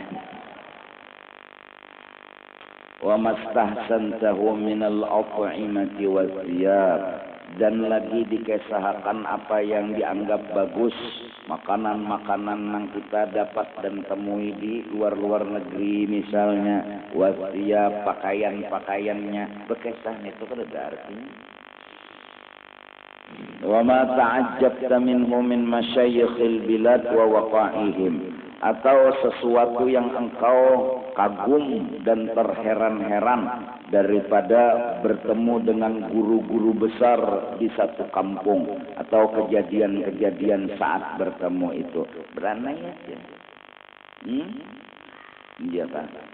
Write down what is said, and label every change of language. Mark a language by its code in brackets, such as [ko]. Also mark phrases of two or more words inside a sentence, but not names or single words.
[ar] وما استحسنته من الأطعمة والثياب, [bjn] dan lagi dikesahakan apa yang dianggap bagus, makanan-makanan yang kita dapat dan temui di luar negeri misalnya, wathiyab, pakaian-pakaiannya, bekesah itu kan ada artinya. [ar] وما تعجبت منه من مشايخ البلاد ووقائعهم, [id] atau sesuatu yang engkau kagum dan terheran-heran daripada bertemu dengan guru-guru besar di satu kampung atau kejadian-kejadian saat bertemu itu. [bjn] Beranai aja. Iya kan?